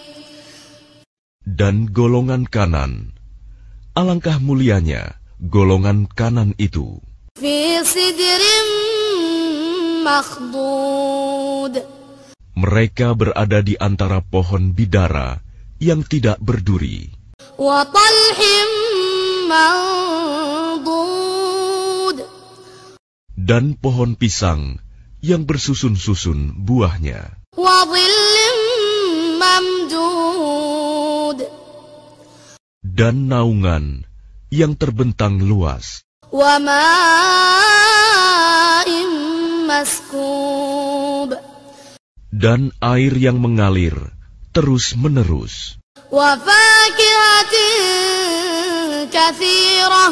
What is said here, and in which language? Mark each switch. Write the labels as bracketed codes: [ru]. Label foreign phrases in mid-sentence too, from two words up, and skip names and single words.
[id] Dan golongan kanan, alangkah mulianya golongan kanan itu. [ar] في سدر مخضود. [id] Mereka berada di antara pohon bidara yang tidak berduri. [ar] وطلح منضود. [id] Dan pohon pisang yang bersusun-susun buahnya. [ar] وظل ممدود. [id] Dan naungan yang terbentang luas. [ar] وماء مسكوب. [id] Dan air yang mengalir terus-menerus. [ar] وفاكهة كثيرة.